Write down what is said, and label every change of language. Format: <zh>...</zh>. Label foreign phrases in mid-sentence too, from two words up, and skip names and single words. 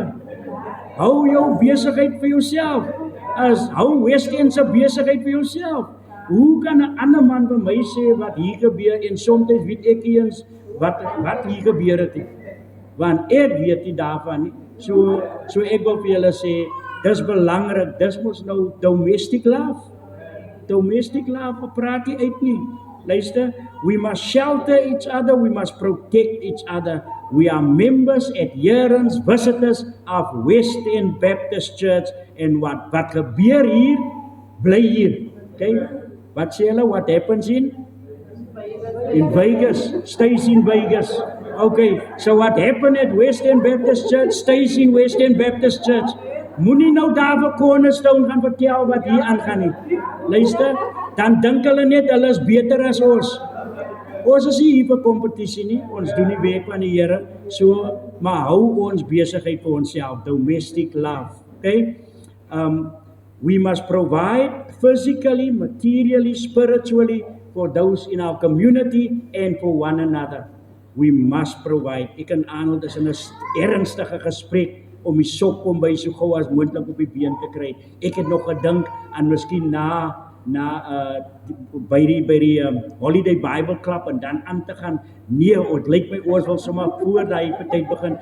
<af>Hou jou besigheid vir jouself. Hou West End se besigheid vir jouself. Hoe kan 'n ander man by my sê wat hier gebeur en soms weet ek eens wat hier gebeur het? Want ek weet nie daarvan nie. So ek wil vir julle sê, dis belangrik, dis mos nou</af> <en>domestic love. Domestic love,</en> <af>praat nie uit nie. Luister,</af> <en>we must shelter each other, we must protect each other. We are members, adherents, visitors of West End Baptist Church,</en> <af>en wat gebeur hier, bly hier. Okay? Wat sê hulle,</af> <en>what happens in Vegas, stays in Vegas. Okay, so what happened at West End Baptist Church stays in West End Baptist Church.</en> <af>Moenie nou daar vir Cornerstone gaan vertel wat hier aangaan nie. Luister, dan dink hulle net hulle is beter as ons. Ons is nie hier vir kompetisie nie. Ons doen die werk van die Here. So, maar hou ons besigheid vir onsself.</af> <en>Domestic love. Okay? We must provide physically, materially, spiritually for those in our community and for one another. We must provide.</en> <af>Ek en Arnold is in 'n ernstige gesprek om die sok om by so gou as moontlik op die been te kry. Ek het nog gedink aan miskien by die Holiday Bible Club en dan aan te gaan. Nee, het lyk my ons wil sommer voor daai tyd begin.</af>